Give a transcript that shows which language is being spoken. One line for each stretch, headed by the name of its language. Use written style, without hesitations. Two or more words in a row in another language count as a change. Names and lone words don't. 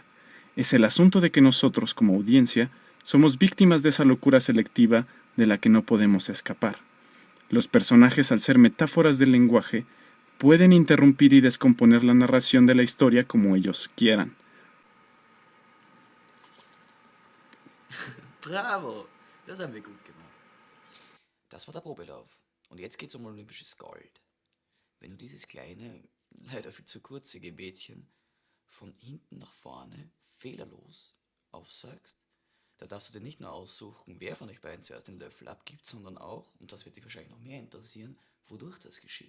Spanish: Es el asunto de que nosotros, como audiencia, somos víctimas de esa locura selectiva de la que no podemos escapar. Los personajes, al ser metáforas del lenguaje, pueden interrumpir y descomponer la narración de la historia como ellos quieran.
German: Bravo! Das haben wir gut gemacht. Das war der Probelauf. Und jetzt geht's um olympisches Gold. Wenn du dieses kleine, leider viel zu kurze Gebetchen von hinten nach vorne fehlerlos aufsagst, da darfst du dir nicht nur aussuchen, wer von euch beiden zuerst den Löffel abgibt, sondern auch, und das wird dich wahrscheinlich noch mehr interessieren, wodurch das geschieht.